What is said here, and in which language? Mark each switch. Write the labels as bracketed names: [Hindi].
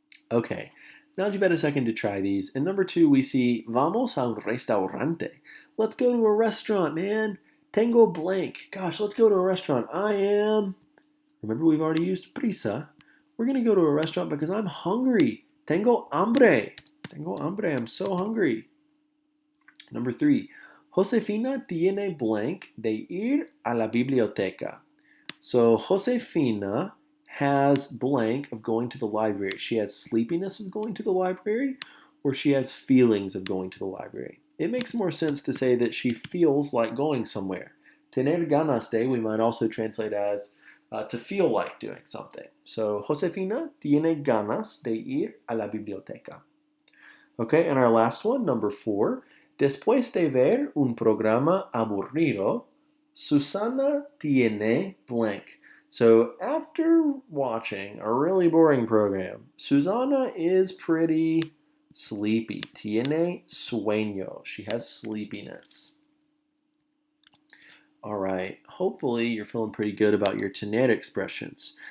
[English] Okay, now you've had a second to try these. In number 2, we see, [Spanish] vamos a un restaurante. [English] Let's go to a restaurant, man. [Spanish] Tengo blank. [English] Gosh, let's go to a restaurant. I am, remember we've already used prisa. We're going to go to a restaurant because I'm hungry. [Spanish] Tengo hambre. Tengo hambre. [English] I'm so hungry. [Spanish] Number 3, Josefina tiene blank de ir a la biblioteca. [English] So Josefina has blank of going to the library. She has sleepiness of going to the library, or she has feelings of going to the library. It makes more sense to say that she feels like going somewhere. [Spanish] Tener ganas de, [English] we might also translate as to feel like doing something. [Spanish] So Josefina tiene ganas de ir a la biblioteca. [English] Okay, and our last one, number 4. [Spanish] Después de ver un programa aburrido, Susana tiene blank. [English] So after watching a really boring program, Susana is pretty sleepy. [Spanish] Tiene sueño. [English] She has sleepiness. All right, hopefully you're feeling pretty good about your tener expressions.